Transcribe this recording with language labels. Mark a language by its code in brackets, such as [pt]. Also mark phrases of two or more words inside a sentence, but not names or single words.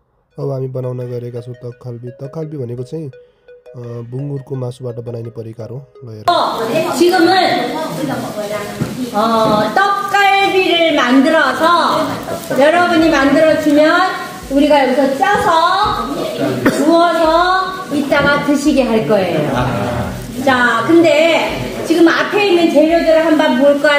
[ne] अब हामी बनाउन गएका छौँ तकखल्बी। तकखल्बी भनेको चाहिँ बुङ्गुरको मासुबाट बनाइने परिकार हो। [ko] 지금은 떡갈비를 만들어서 여러분이 만들어주면 우리가 여기서 짜서 구워서 이따가 드시게 할 거예요. 자, 근데 지금 앞에 있는 재료들을 한번 볼까요?